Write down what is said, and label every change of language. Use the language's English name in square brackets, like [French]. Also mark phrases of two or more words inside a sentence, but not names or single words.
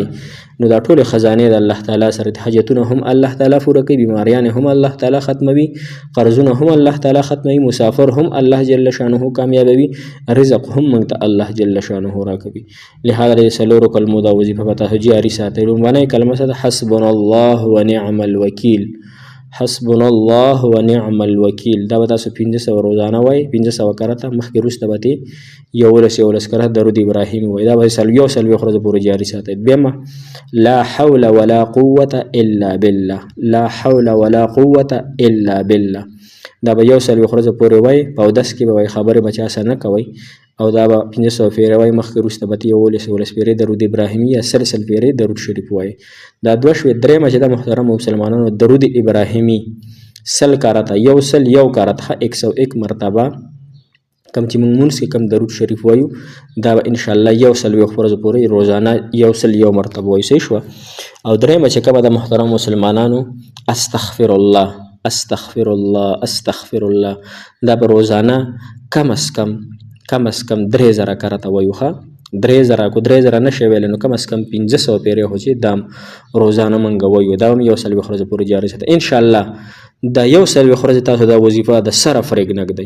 [Pashto] نو دا ټولې خزانې د الله تعالی سره دي. حاجتونه هم الله تعالی پوره کوي، بیماریانې هم الله تعالی ختموي، قرضونه هم الله تعالی ختموي، مسافر هم [Arabic] الله جل شانه [Pashto] کامیابوي، رزق هم موږ ته [Arabic] الله جل شانه [Pashto] راکوي. لهذا د څلورو کلمو دا وظیفه به تاسو جاري ساتئ. لومړنۍ کلمه څه ده؟ [Arabic] حسبنا الله ونعم الوکیل. حسبنا الله ونعم الوکیل. [Pashto] دا به تاسو 500 روزانه وایئ، 500 کرته، مخکې وروسته به ترې 11 کرته درود ابراهیمي وایئ. دا به 140 ورځې پورې جاري ساتئ. [Arabic] دویمه لا حول ولا قوة الا بالله. لا حول ولا قوة الا بالله. [Pashto] دا به 140 ورځې پورې وایئ، په اودس کې به وایئ، خبرې به چا سره نه کوئ. او دا به 500 پیرې وایي، مخکې وروسته به 11 پیرې درود ابراهیمي یا 100 پیرې درود شریف وایي. دا 2 شوې. درېیمه چې دا محترمو مسلمانانو درود ابراهیمي 100 کارته 101 کارته 101 مرتبه کم چې موږ مونځ کې کم درود شریف وایو دا به انشاءالله 140 ورځو پورې روزانه 101 مرتبه وایو. صحیح شوه. او درېیمه چې کومه د محترم مسلمانانو [Arabic] استغفر الله استغفر الله استغفر الله [Pashto] دا به روزانه کم از کم 3000 کارته وایو. ښه 3000 کو 3000 نشي ویلی نو کم از کم 1500 پیرې خو چې دام روزانه موږ وایو. دا هم 140 ورځې پورې جاري ساته انشاءالله. دا 140 ورځې تاسو دا وظیفه د سره فرېږ نږدئ.